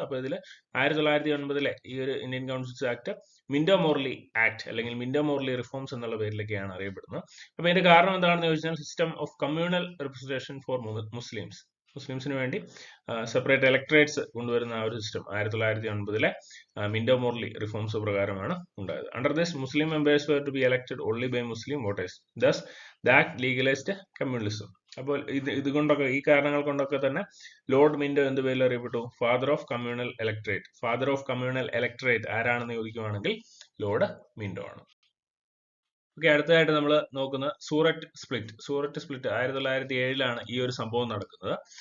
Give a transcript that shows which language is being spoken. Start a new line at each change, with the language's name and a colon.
Malayalam: അപ്പൊ ഇതിൽ 1909 ഈ ഒരു Indian councils act Minto Morley act അല്ലെങ്കിൽ മിന്റോ മോർലി റിഫോംസ് എന്നുള്ള പേരിലൊക്കെയാണ് അറിയപ്പെടുന്നത്. അപ്പൊ ഇതിന്റെ കാരണം എന്താണെന്ന് ചോദിച്ചാൽ system of communal representation four മുസ്ലിംസിന് വേണ്ടി സെപ്പറേറ്റ് ഇലക്ടറേറ്റ്സ് കൊണ്ടുവരുന്ന ആ ഒരു സിസ്റ്റം 1909 മിന്റോ മോർലി റിഫോംസ് പ്രകാരമാണ് ഉണ്ടായത്. Under this Muslim members
English: were to be elected only by Muslim voters. Thus, the act legalized communalism.
Malayalam: അപ്പോൾ ഇതുകൊണ്ടൊക്കെ ഈ കാരണങ്ങൾ കൊണ്ടൊക്കെ തന്നെ ലോർഡ് മിന്റോ എന്ത് പേരിൽ അറിയപ്പെട്ടു? Father of communal electorate. Father of communal electorate ആരാണെന്ന് ചോദിക്കുവാണെങ്കിൽ ലോർഡ് മിന്റോ ആണ്. ഓക്കെ, അടുത്തതായിട്ട് നമ്മൾ നോക്കുന്ന സൂററ്റ് സ്പ്ലിറ്റ്. സൂററ്റ് സ്പ്ലിറ്റ് 1907 ഈ ഒരു സംഭവം നടക്കുന്നത്.